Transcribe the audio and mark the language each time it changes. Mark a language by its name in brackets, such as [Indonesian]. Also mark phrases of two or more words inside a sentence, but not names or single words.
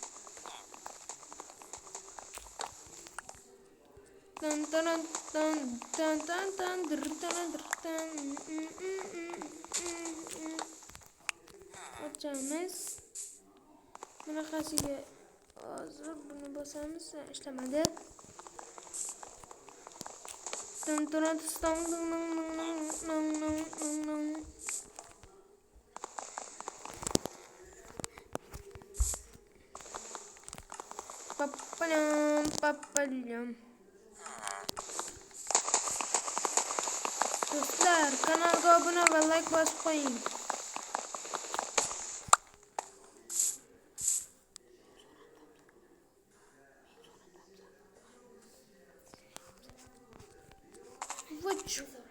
[Uzbek] Tan tan tan tan tan tan tan. Ochamiz. Bunaqasiga hozir buni bosamiz, ishlamadi. Tan tan tan tan. Papalam. Do'stlar, kanalga obuna va like bosib qo'ying. Vuch.